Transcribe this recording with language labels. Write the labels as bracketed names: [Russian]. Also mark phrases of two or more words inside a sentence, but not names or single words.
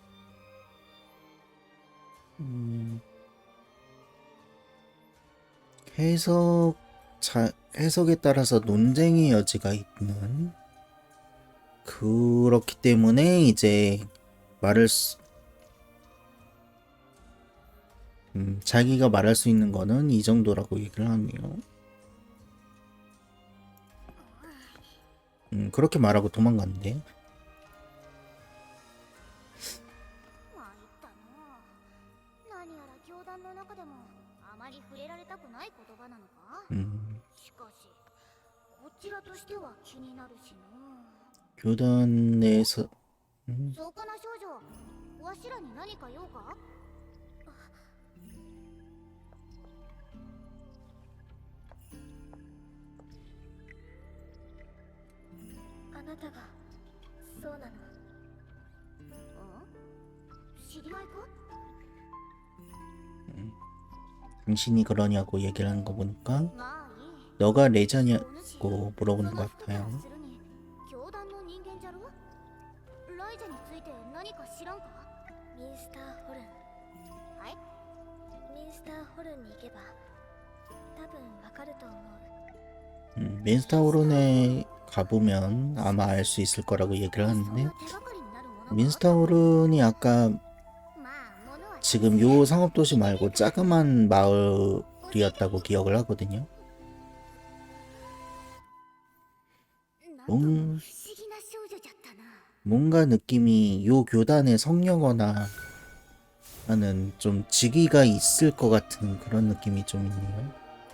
[Korean] 해석에 따라서 논쟁의 여지가 있는, 그렇기 때문에 이제 자기가 말할 수 있는 거는 이 정도라고 얘기를 하네요. 그렇게 말하고 도망갔는데. [Japanese] まいったな。何やら教団の中でもあまり触れられたくない言葉なのか。しかしこちらとしては気になるしな。 [Korean] 교단 내에서 [Japanese] そうかな少女、わしらに何か用か。あなたがそうなの。知り合いか？ [Korean] 당신이 그러냐고 얘기를 하는 거 보니까 [Japanese] まあいい。 [Korean] 너가 레자냐고 물어보는 것 같아요. [Japanese] 教団の人間じゃろ？ライジャについて何か知らんか？ミンスターホルン。はい？ミンスターホルンに行けば多分わかると思う。 [Korean] 민스타우론에 가보면 아마 알 수 있을 거라고 얘기를 하는데, 민스타우론이 아까 지금 요 상업도시 말고 자그만 마을이었다고 기억을 하거든요. 뭔가 느낌이 요 교단의 성녀거나 하는 좀 직위가 있을 것 같은 그런 느낌이 좀 있네요.